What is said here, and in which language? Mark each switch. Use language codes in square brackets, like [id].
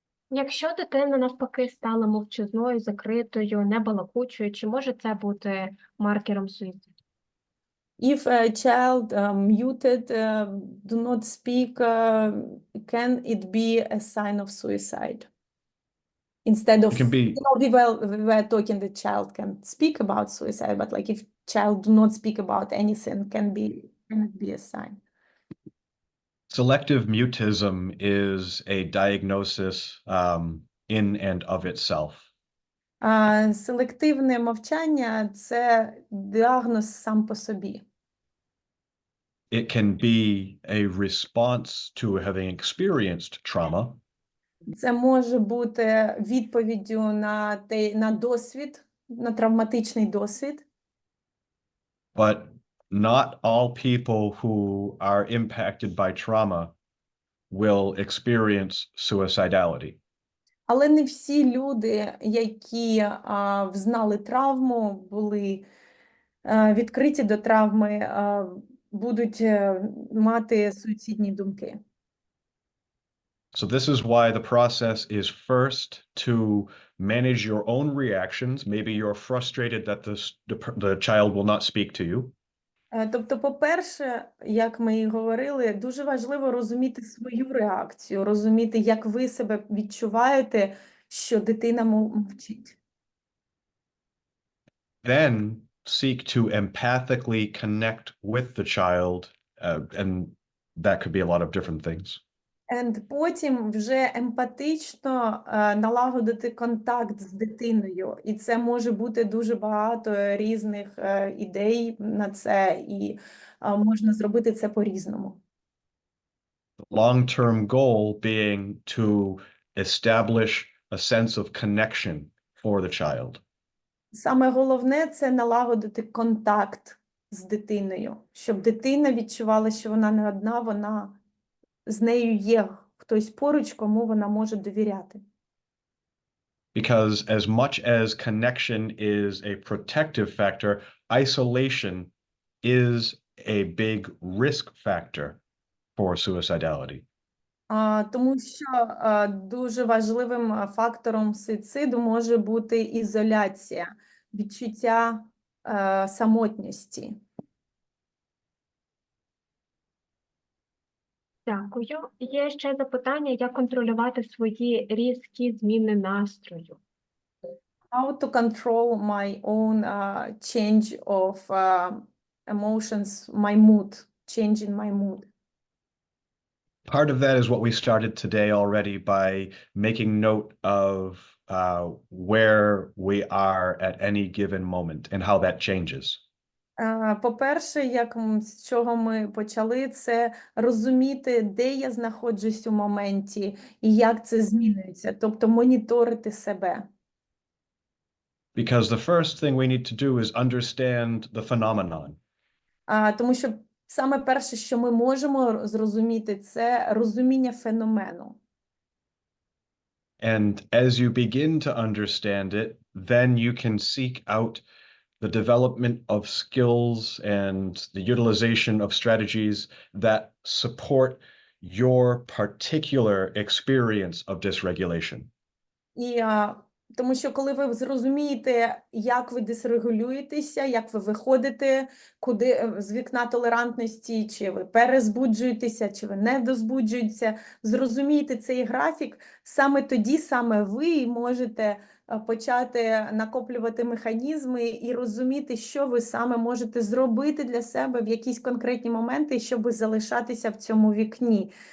[uk] Якщо дитина навпаки стала мовчазною, закритою, небалакучою, чи може це бути маркером суїциду? [en] If a child muted, do not speak, can it be a sign of suicide? Instead of, It can be, we were talking the child can speak about suicide, but like if child do not speak about anything, can it be a sign? selective mutism is a diagnosis in and of itself. [uk] Селективне мовчання – це діагноз сам по собі. [en] It can be a response to having experienced trauma. [uk] Це може бути відповіддю на досвід, на травматичний досвід. [en] But not all people who are impacted by trauma will experience suicidality. [uk] Але не всі люди, які взнали травму, були відкриті до травми, будуть мати суїцидні думки. [en] So this is why the process is first to manage your own reactions. Maybe you're frustrated that the child will not speak to you. [uk] Тобто, по-перше, як ми і говорили, дуже важливо розуміти свою реакцію, розуміти, як ви себе відчуваєте, що дитина мовчить. [en] Then seek to empathically connect with the child, and that could be a lot of different things. [uk] Потім вже емпатично налагодити контакт з дитиною. І це може бути дуже багато різних ідей на це, і можна зробити це по-різному. [en] The long-term goal being to establish a sense of connection for the child. [uk] Саме головне – це налагодити контакт з дитиною, щоб дитина відчувала, що вона не одна, з нею є хтось поруч, кому вона може довіряти. [en] Because as much as connection is a protective factor, isolation is a big risk factor for suicidality. [uk] Тому що дуже важливим фактором суїциду може бути ізоляція, відчуття самотності. Дякую. Є ще запитання, як контролювати свої різкі зміни настрою. [en] How to control my own change of emotions, my mood, change in my mood. Part of that is what we started today already by making note of where we are at any given moment and how that changes. [uk] По-перше, з чого ми почали, це розуміти, де я знаходжусь у моменті і як це змінюється, тобто моніторити себе. [en] Because the first thing we need to do is understand the phenomenon. [uk] Тому що саме перше, що ми можемо зрозуміти, це розуміння феномену. [en] And as you begin to understand it, then you can seek out the development of skills and the utilization of strategies that support your particular experience of dysregulation. [uk] І тому що коли ви зрозумієте, як ви дисрегулюєтеся, як ви виходите з вікна толерантності, чи ви перезбуджуєтеся, чи ви не дозбуджуєтеся, зрозумієте цей графік, саме тоді саме ви можете почати накоплювати механізми і розуміти, що ви саме можете зробити для себе в якісь конкретні моменти, щоб залишатися в цьому вікні.